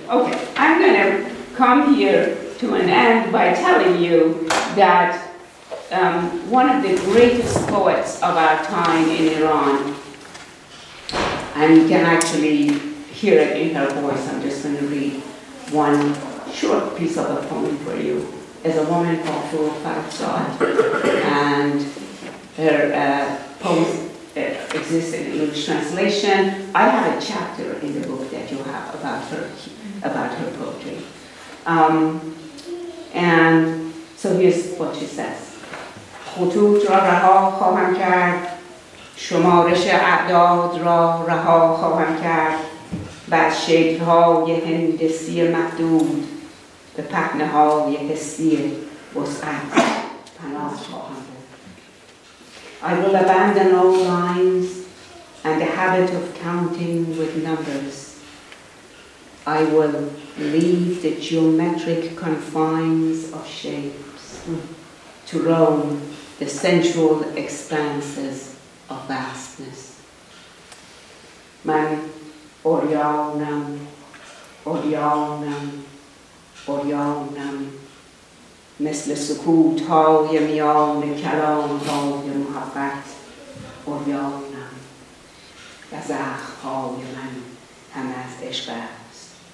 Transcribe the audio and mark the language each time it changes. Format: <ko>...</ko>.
<en>Okay, I'm going to come here to an end by telling you that one of the greatest poets of our time in Iran, and you can actually hear it in her voice, I'm just going to read one short piece of a poem for you, is a woman called Farzad, and her poems exists in English translation. I have a chapter in the book that you have about her poetry. And so here's what she says.</en> <fa>خطوط را رها خواهم کرد، شمارش اعداد را رها خواهم کرد، بر شکل‌های هندسی محدود به پهنه‌های حسی وسعت پناه خواهم برد.</fa> <en>I will abandon all lines and the habit of counting with numbers. I will leave the geometric confines of shapes to roam the sensual expanses of vastness.</en> <fa>Man Oryanam, Oryanam, Oryanam, مثل سکوت های میان کلام های محبت اوریانم و زخم های من هم از عشق است.</fa>